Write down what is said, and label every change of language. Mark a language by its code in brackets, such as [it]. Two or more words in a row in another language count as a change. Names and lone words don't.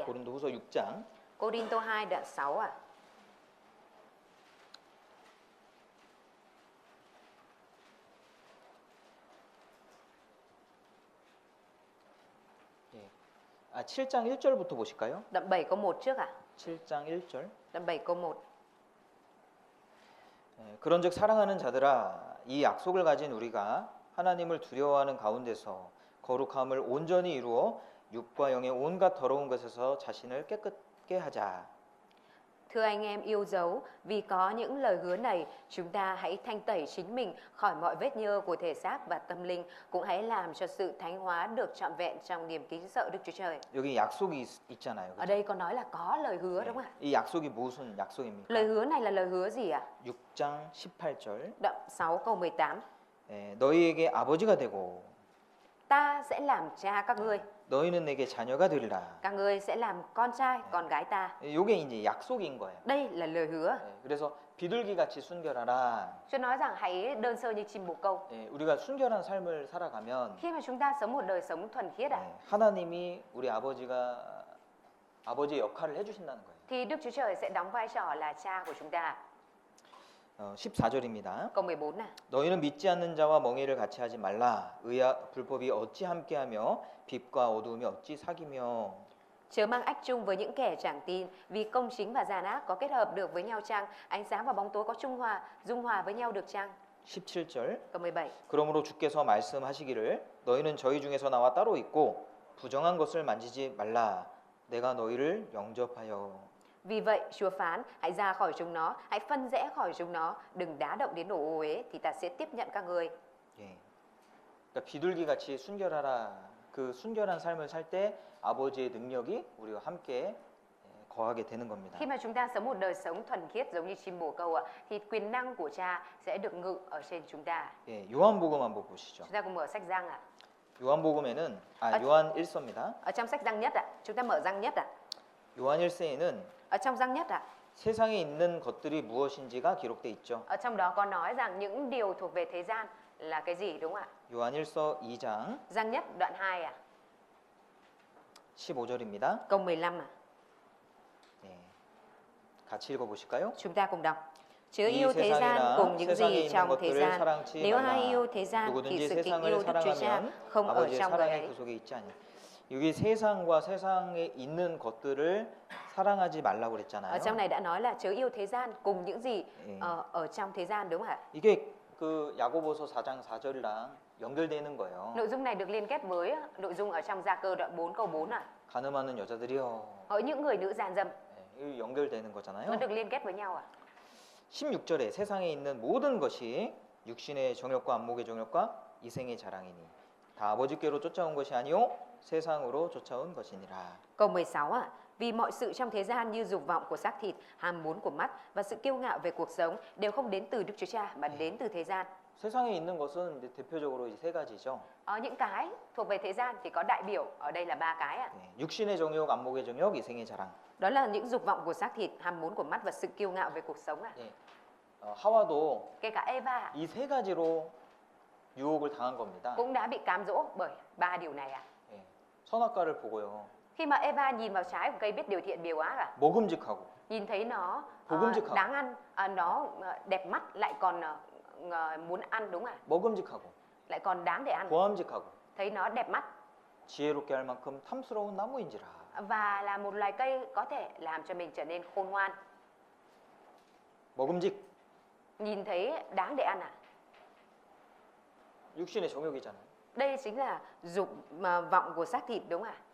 [ko] 고린도 후서 6장 [vi] Cô-rinh-tô 2 đoạn 6 [ko] 7장 1절부터 보실까요? [vi] Đoạn 7 câu 1 trước [ko] 7장 1절. [vi] Đoạn 7 câu 1 [ko] 그런즉 사랑하는 자들아 이 약속을 가진 우리가 하나님을 두려워하는 가운데서 거룩함을 온전히 이루어 육과 영의 온갖 더러운 것에서 자신을 깨끗게 하자. [vi] Thưa anh em yêu dấu, vì có những lời hứa này, chúng ta hãy thanh tẩy chính mình khỏi mọi vết nhơ của thể xác và tâm linh, cũng hãy làm cho sự thánh hóa được trọn vẹn trong niềm kính sợ Đức Chúa Trời. [ko] 여기 약속이 있잖아요. [vi] Ở đây có nói là có lời hứa đúng không ạ? [ko] 이 약속이 무슨 약속입니까? [vi] Lời hứa này là lời hứa gì ạ? [ko] 6장 18절. [vi] Đoạn 6 câu 18 [ko] 너희에게 아버지가 되고 [vi] Ta sẽ làm cha các ngươi, [ko] 너희는 내게 자녀가 되리라. [vi] các ngươi sẽ làm con trai, con gái ta. [ko] 이게 이제 약속인 거예요. [vi] Đây là lời hứa. [ko] 그래서 비둘기 같이 순결하라. [vi] Chúa nói rằng hãy đơn sơ như chim bồ câu. [ko] 우리가 순결한 삶을 살아가면 [vi] Khi mà chúng ta sống một đời sống thuần khiết [ko] 하나님이 우리 아버지의 역할을 해주신다는 거예요. [vi] thì Đức Chúa Trời sẽ đóng vai trò là cha của chúng ta. [ko] 14절입니다. [vi] Câu 14 này. [ko] 너희는 믿지 않는 자와 멍에를 같이 하지 말라. 의와 불법이 어찌 함께하며 빛과 어두움이 어찌 사귀며. [vi] Chớ mang ách chung với những kẻ chẳng tin, vì công chính và gian ác có kết hợp được với nhau chăng? Ánh sáng và bóng tối có dung hòa với nhau được chăng? [ko] 17절. [vi] Câu 17. [ko] 그러므로 주께서 말씀하시기를 너희는 저희 중에서 나와 따로 있고 부정한 것을 만지지 말라. 내가 너희를 영접하여. [vi] Vì vậy Chúa phán, hãy ra khỏi chúng nó, hãy phân rẽ khỏi chúng nó, đừng đá động đến đồ ô uế, thì ta sẽ tiếp nhận các ngươi. [ko] 그러니까 비둘기 같이 순결하라. 그 순결한 삶을 살 때 아버지의 능력이 우리와 함께 거하게 되는 겁니다. [vi] Khi mà chúng ta sống một đời sống thuần khiết giống như chim bồ câu thì quyền năng của Cha sẽ được ngự ở trên chúng ta. [ko] 요한복음 한번 보시죠. [vi] Chúng ta cùng mở sách Giăng ạ. [ko] 요한복음에는 요한 1서입니다. [vi] Ở trong sách Giăng nhất ạ. Chúng ta mở Giăng nhất ạ. [ko] 요한 1세에는 [vi] Ở trong Giăng nhất ạ. [ko] 세상에 있는 것들이 무엇인지가 기록돼 있죠. [vi] Ở trong đó có nói rằng những điều thuộc về thế gian là cái gì đúng không ạ? [ko] 요한 1서 2장 [vi] Giăng nhất đoạn 2 ạ. [ko] 15절입니다. [vi] Câu 15 ạ. [ko] 같이 읽어보실까요? [vi] Chúng ta cùng đọc. Chớ [ko] 이 [vi] yêu thế gian [ko] 세상이나 [vi] cùng những [ko] 세상에 [vi] gì [ko] 있는 [vi] trong thế [ko] 것들을 [vi] gian. [ko] 사랑치 [vi] Nếu ai [ko] 말라. [vi] yêu thế gian thì [ko] 누구든지 [vi] sự kính [ko] 세상을 [vi] yêu Đức Chúa Cha [ko] 사랑하면 [vi] không ở [ko] 아버지의 [vi] trong người [ko] 사랑이 [vi] ấy. [ko] 그 속에 있지 않니. 여기 세상과 세상에 있는 것들을 사랑하지 말라고 [vi] Ở [ko] 그랬잖아요. [vi] trong này đã nói là chớ yêu thế gian cùng những gì [ko] 예. [vi] ở trong thế gian đúng không ạ? [ko] 이게 그 야고보서 4장 4절이랑 연결되는 거예요. [vi] Nội dung này được liên kết với nội dung ở trong Gia Cơ đoạn 4 câu 4 ạ. [ko] 가늠하는 여자들이여. [vi] Ở những người nữ gian dâm [ko] 이거 연결되는 [vi] nó [ko] 거잖아요. [vi] được liên kết với nhau ạ. [ko] 16절에 세상에 있는 모든 것이 육신의 정욕과 안목의 정욕과 이생의 자랑이니 다 아버지께로 쫓아온 것이 아니요 세상으로 쫓아온 것이니라. [vi] Câu 16 ạ. Vì mọi sự trong thế gian như dục vọng của xác thịt, ham muốn của mắt và sự kiêu ngạo về cuộc sống đều không đến từ Đức Chúa Cha mà đến từ thế gian. [ko] 세상에 있는 것은 이제 대표적으로 이제 세 가지죠. [vi] Những cái thuộc về thế gian thì có đại biểu ở đây là 3 cái ạ. [ko] 육신의 정욕, 안목의 정욕, 이생의 자랑. [vi] Đó là những dục vọng của xác thịt, ham muốn của mắt và sự kiêu ngạo về cuộc sống ạ. [ko] 하와도 [vi] Kể cả Eva [ko] 이 세 가지로 유혹을 당한 겁니다. [vi] cũng đã bị cám dỗ bởi 3 điều này ạ. [ko] 선악과를 보고요. [vi] Khi mà Eva nhìn vào trái của cây biết điều thiện điều ác ạ, [ko] 먹음직하고 [vi] nhìn thấy nó [ko] 먹음직하고 [vi] đáng ăn, nó đẹp mắt lại còn muốn ăn đúng không ạ? [ko] 먹음직하고 [vi] Lại còn đáng để ăn, [ko] 보암직하고 [vi] thấy nó đẹp mắt [ko] 지혜롭게 할 만큼 탐스러운 나무인지라. [vi] và là một loài cây có thể làm cho mình trở nên khôn ngoan. [ko] 먹음직 [vi] Nhìn thấy đáng để ăn ạ. [ko] 육신의 정욕이잖아요. [vi] Đây chính là dục vọng của xác thịt đúng không ạ?